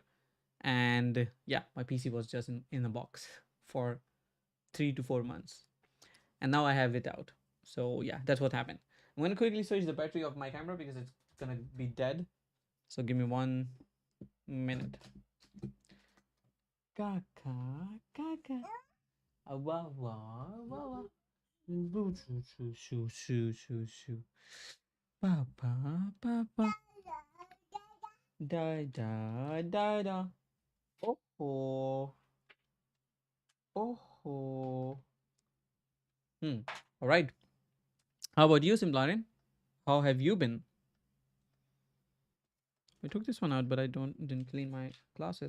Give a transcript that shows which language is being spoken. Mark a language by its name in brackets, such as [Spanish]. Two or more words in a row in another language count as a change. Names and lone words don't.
[English] And yeah, my PC was just in a box for 3 to 4 months. And now I have it out. So yeah, that's what happened. I'm going to quickly switch the battery of my camera because it's going to be dead. So give me 1 minute. Kaka, kaka. Wah, wah, wah, wah. Shoo, shoo, shoo, shoo, shoo, shoo, shoo. Papa, papa. Da, da, da, da. Oh, oh. Oh, oh. All right. How about you, Simplarin? How have you been? I took this one out, but I didn't clean my glasses.